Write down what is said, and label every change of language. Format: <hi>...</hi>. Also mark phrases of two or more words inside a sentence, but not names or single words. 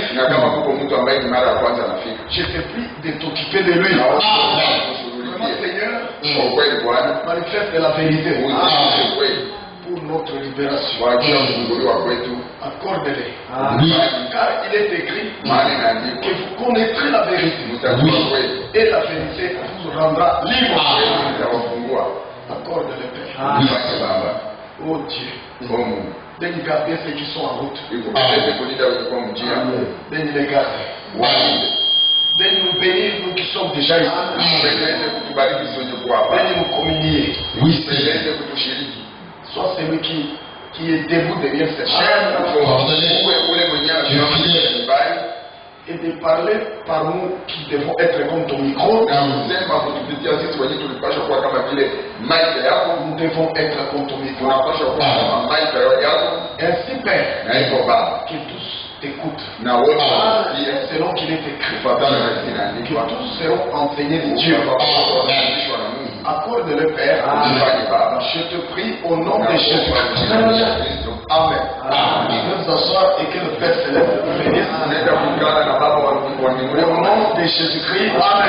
<sw>na kama kuko mtu ambaye ni mara ya kwanza anafika,</sw> <fr>je te prie de t'occuper de lui.</fr> <sw>naomba</sw> <fr>Vraiment,</fr> <sw>kushughulikia</sw> <fr>Seigneur,</fr> <sw>kwa ukweli Bwana,</sw> <fr>manifeste la vérité</fr> <sw>uziishe ukweli</sw> <fr>pour notre libération.</fr> <sw>kwa ajili ya kufunguliwa kwetu.</sw> <fr>Accorde-les. Car il est écrit</fr> <sw>Maana</sw> <fr>que</fr> <sw>inaandikwa,</sw> <fr>vous connaîtrez la vérité</fr> <sw>mtajua kweli,</sw> <fr>et la vérité vous rendra libre.</fr> <sw>itawafungua.</sw> <fr>Accorde-les, Père.</fr> <sw>Asante Baba,</sw> <fr>Oh Dieu,</fr> <sw>o Mungu,</sw> <fr>daigne garder ceux qui sont en route.</fr> <sw>iko mbele kulinda ulikuwa mjia,</sw> <fr>Daigne les garder.</fr> <sw>walinde,</sw> <fr>Daigne nous bénir, nous qui sommes déjà ici.</fr> <sw>uendeleze kutubariki sote kwa hapa,</sw> <fr>Daigne nous communier.</fr> <sw>uendeleze kutushiriki.</sw> <fr>Sois celui qui est debout derrière cette chaîne</fr> <sw>Uwe ule mwenyewe anasimama nyumbani</sw> <fr>et de parler par nous qui devons être comme ton micro.</fr> <sw>na kusema kutupitia sisi wenyewe tulipaswa kuwa kama vile maika yako,</sw> <fr>Nous devons être comme ton micro.</fr> <sw>tunapaswa kuwa kama maika yako,</sw> <fr>Ainsi, Père,</fr> <sw>na hivyo Baba,</sw> <fr>que tous t'écoutent</fr> <sw>na wote wasikie</sw> <fr>selon qu'il est écrit.</fr> <sw>kufuatana na</sw> <fr>Que</fr> <sw>zinaandikwa,</sw> <fr>tous seront enseignés de Dieu</fr> <sw>wafundishwa na</sw> <fr>feu de leur Père. Je te prie au nom de Jésus-Christ. Amen. Nous nous asseoir et que le Père céleste nous bénisse. Au nom de Jésus-Christ. Amen.</fr>